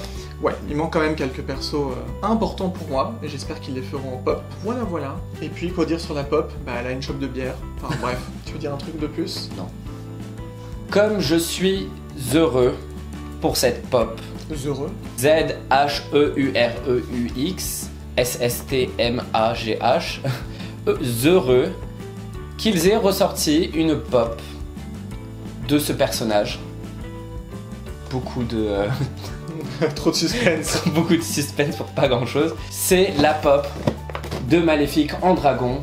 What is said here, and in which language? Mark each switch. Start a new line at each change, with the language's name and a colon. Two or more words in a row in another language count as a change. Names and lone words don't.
French: Ouais, il manque quand même quelques persos importants pour moi et j'espère qu'ils les feront en pop. Voilà. Et puis quoi dire sur la pop? Bah elle a une shop de bière. Enfin bref, tu veux dire un truc de plus? Non. Comme je suis heureux pour cette pop. Heureux. Z-H-E-U-R-E-U-X S-S-T-M-A-G-H heureux qu'ils aient ressorti une pop de ce personnage. Beaucoup de... Trop de suspense. Beaucoup de suspense pour pas grand chose. C'est la pop de Maléfique en dragon.